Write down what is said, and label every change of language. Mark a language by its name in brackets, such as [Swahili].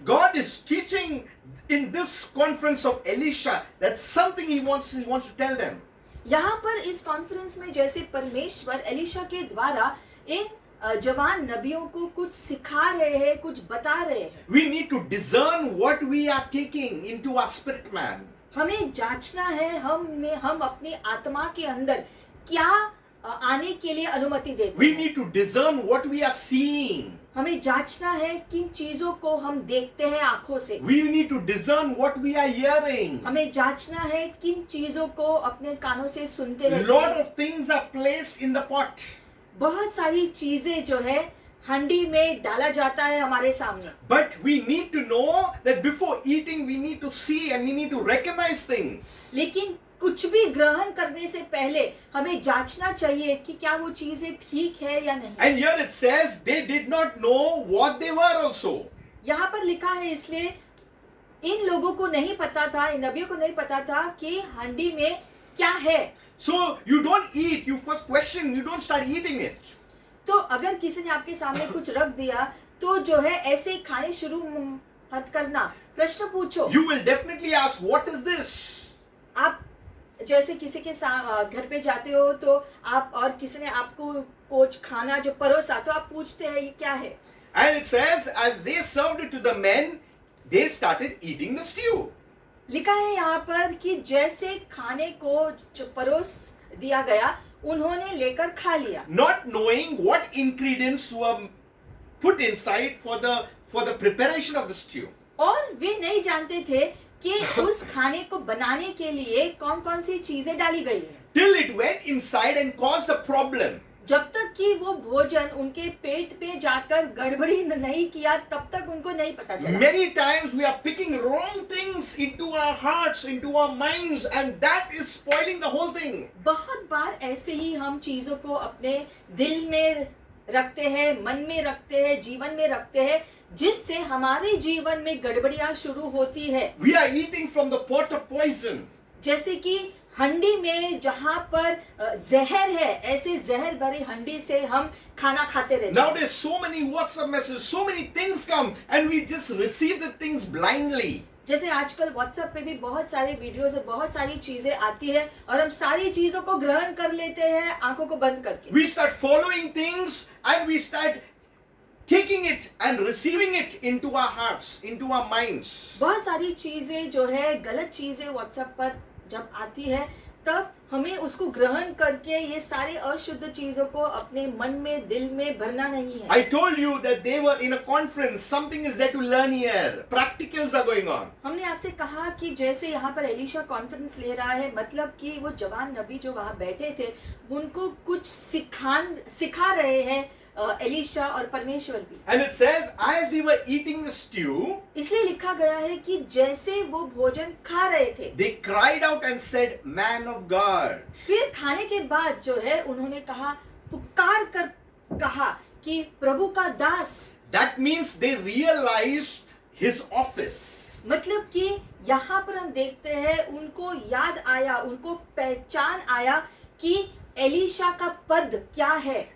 [English] God is teaching in this conference of Elisha that something he wants to tell them. [Hindi] यहाँ पर इस conference में जैसे परमेश्वर एलिशा के द्वारा इन जवान नबियों को कुछ सिखा रहे हैं, कुछ बता रहे हैं। [English] We need to discern what we are taking into our spirit man. [Hindi] हमें जांचना है हम अपनी आत्मा के अंदर क्या आने के लिए अनुमति देते [English] We [Hindi] हैं। [English] need to discern what we are seeing. [Hindi] हमें जांचना है किन चीजों को हम देखते हैं आंखों से। [English] We need to discern what we are hearing. [Hindi] हमें जांचना है किन चीजों को अपने कानों से सुनते रहते [English] Lot [Hindi] हैं। [English] of things are placed in the pot. [Hindi] बहुत सारी चीजें जो है हंडी में डाला जाता है हमारे सामने, [English] But we need to know that before eating we need to see and we need to recognize things. [Hindi] लेकिन कुछ भी ग्रहण करने से पहले हमें जांचना चाहिए कि क्या वो चीजें ठीक है या नहीं। [English] And here it says they did not know what they were also. [Hindi] यहाँ पर लिखा है इसलिए इन लोगों को नहीं पता था, इन नबियों को नहीं पता था कि हंडी में क्या है। [English] So you don't eat, you first question, you don't start eating it. [Hindi] तो अगर किसी ने आपके सामने कुछ रख दिया तो जो है ऐसे खाने शुरू मत करना, प्रश्न पूछो। [English] You will definitely ask, what is this? [Hindi] आप जैसे किसी के घर पे जाते हो तो आप और किसी ने आपको कुछ खाना जो परोसा तो आप पूछते हैं ये क्या है। [English] And it says, as they served it to the men, they started eating the stew. [Hindi] लिखा है यहाँ पर कि जैसे खाने को जो परोस दिया गया उन्होंने लेकर खा लिया, [English] Not knowing what ingredients were put inside for the preparation of the stew. [Hindi] और वे नहीं जानते थे कि उस खाने को बनाने के लिए कौन कौन सी चीजें डाली गई है, [English] Till it went inside and caused a problem. [Hindi] जब तक कि वो भोजन उनके पेट पे जाकर गड़बड़ी नहीं किया तब तक उनको नहीं पता चला। [English] Many times we are picking wrong things into our hearts, into our minds, and that is spoiling the whole thing. [Hindi] बहुत बार ऐसे ही हम चीजों को अपने दिल में रखते हैं, मन में रखते हैं, जीवन में रखते हैं, जिससे हमारे जीवन में गड़बड़ियां शुरू होती है। [English] We are eating from the pot of poison. [Hindi] जैसे कि हंडी में जहाँ पर जहर है, ऐसे जहर भरी हंडी से हम खाना खाते रहते हैं। [English] Nowadays, so many WhatsApp messages, so many things come, and we just receive the things blindly. [Hindi] जैसे आजकल व्हाट्सएप पे भी बहुत सारी वीडियोस और बहुत सारी चीजें आती है और हम सारी चीजों को ग्रहण कर लेते हैं आंखों को बंद करके। [English] We start following things and we start taking it and receiving it into our hearts, into our minds. [Hindi] बहुत सारी चीजें जो है गलत चीजें व्हाट्सएप पर जब आती है तब हमें उसको ग्रहण करके ये सारे अशुद्ध चीजों को अपने मन में, दिल में भरना नहीं है। [English] I told you that they were in a conference. Something is there to learn here. Practicals are going on. [Hindi] हमने आपसे कहा कि जैसे यहाँ पर एलिशा कॉन्फ्रेंस ले रहा है, मतलब कि वो जवान नबी जो वहाँ बैठे थे उनको कुछ सिखा रहे हैं एलिशा और परमेश्वर भी। [English] And it says, as they were eating the stew, [Hindi] इसलिए लिखा गया है कि जैसे वो भोजन खा रहे थे [English] they cried out and said, "Man of God." [Hindi] फिर खाने के बाद जो है उन्होंने कहा, पुकार कर कहा कि प्रभु का दास। [English] That means they realized his office. [Hindi] मतलब कि यहाँ पर हम देखते हैं उनको याद आया, उनको पहचान आया कि एलिशा का पद क्या है।